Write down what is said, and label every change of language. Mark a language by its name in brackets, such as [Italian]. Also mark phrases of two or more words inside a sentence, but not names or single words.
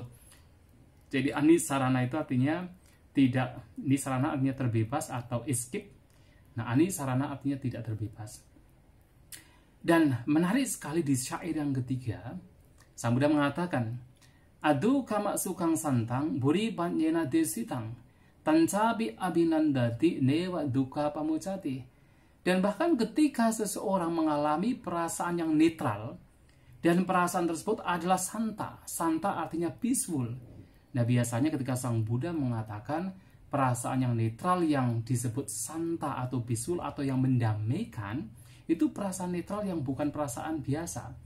[Indonesian] Jadi [Pali] Ani Sarana [Indonesian] itu artinya tidak, [Pali] Ani Sarana [Indonesian] artinya terbebas atau escape. Nah, [Pali] Ani Sarana [Indonesian] artinya tidak terbebas. Dan menarik sekali di syair yang ketiga, Sang Buddha mengatakan, [Pali] Adu kama sukang santang buri panyena desitang tancabi abinandati newa duka pamucati. [Indonesian] Dan bahkan ketika seseorang mengalami perasaan yang netral, dan perasaan tersebut adalah santa. Santa artinya peaceful. Nah, biasanya ketika Sang Buddha mengatakan perasaan yang netral yang disebut santa atau peaceful atau yang mendamaikan, itu perasaan netral yang bukan perasaan biasa.